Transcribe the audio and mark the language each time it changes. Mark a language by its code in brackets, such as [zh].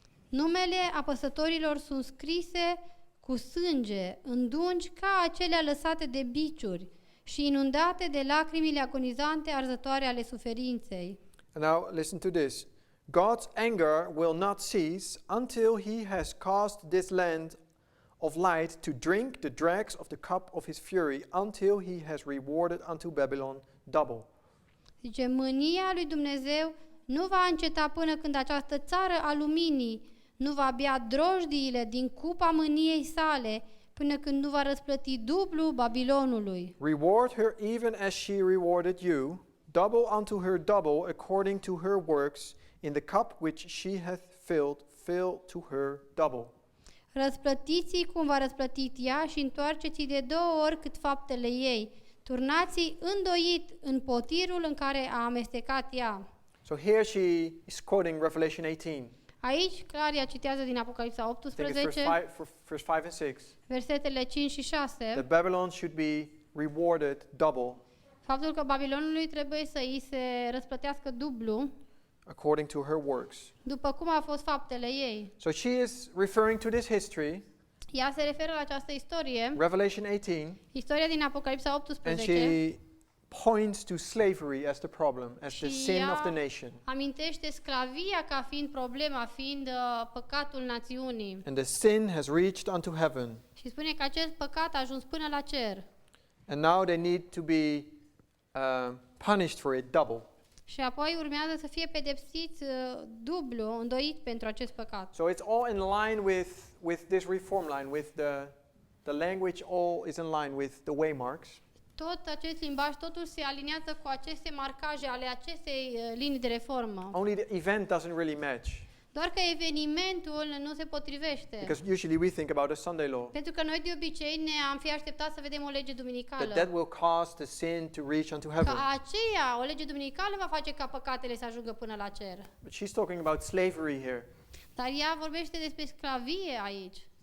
[ro] Numele apăsătorilor sunt scrise cu sânge, în dungi ca acelea lăsate de biciuri și inundate de lacrimile agonizante arzătoare ale suferinței. [en] And now listen to this. God's anger will not cease until he has caused this land of light to drink the dregs of the cup of his fury, until he has rewarded unto Babylon double. [ro] Zice, mânia lui Dumnezeu nu va înceta până când această țară a luminii nu va bea drojdiile din cupa mâniei sale, până când nu va răsplăti dublu Babilonului. [en] Reward her even as she rewarded you, double unto her double according to her works, in the cup which she hath filled, fill to her double. [ro] Răsplătiți-i cum v-a răsplătit ea și întoarceți-i de 2 ori cât faptele ei. Turnați-i îndoit în potirul în care a amestecat ea. [en] So here she is quoting Revelation 18. [ro] Aici, clar, ea citează din Apocalipsa [en] I think it's 18, verse 5 and 6. [ro] versetele 5 și 6, [en] That Babylon should be rewarded double [ro] faptul că Babilonului trebuie să îi se răsplătească dublu, [en] according to her works. [ro] după cum au fost faptele ei. [en] So she is referring to this history, [ro] Ea se referă la această istorie, [en] Revelation 18, [ro] istoria din Apocalipsa [en] and 18, she points to slavery as the problem, as the [ro] și [en] sin of the [ro] ea [en] nation. [ro] amintește sclavia ca fiind problema, fiind păcatul națiunii. [en] And the sin has reached unto heaven. [ro] Și spune că acest păcat a ajuns până la cer. [en] And now they need to be punished for it double. [ro] Și apoi urmează să fie pedepsiți dublu, îndoit pentru acest păcat. [en] So it's all in line with this reform line, with the language all is in line with the waymarks. [ro] Tot acest limbaj, totul se aliniază cu aceste marcaje ale acestei linii de reformă. [en] Only the event doesn't really match. [ro] Doar că evenimentul nu se potrivește. [en] Because usually we think about a Sunday law. [ro] Pentru că noi de obicei ne-am fi așteptat să vedem o lege duminicală. [en] That will cause the sin to reach unto [ro] Că [en] heaven. [ro] aceea, o lege duminicală va face ca păcatele să ajungă până la cer. [en] But she's talking about slavery here. [ro] Dar ea vorbește despre sclavie aici.